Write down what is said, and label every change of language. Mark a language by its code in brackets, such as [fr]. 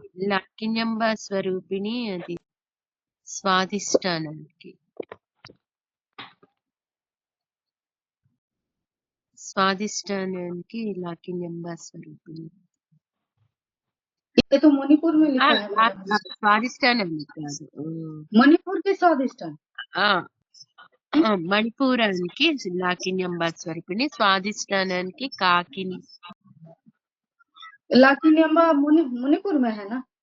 [te] లాకిన్యంబ స్వరూపిణి అది స్వాధిష్టానానికి లాకిన్యంబ స్వరూపిణి. [hi] ये तो मणिपुर में लिखा है मैडम. [te] స్వాధిష్టానానికి కాదు, [hi] मणिपुर के स्वादिष्टान. [te] మణిపూరానికి లాకిన్యంబ స్వరూపిణి, స్వాధిష్టానానికి కాకిని. [hi] लाकिन्यम्बा मणिपुर में है ना.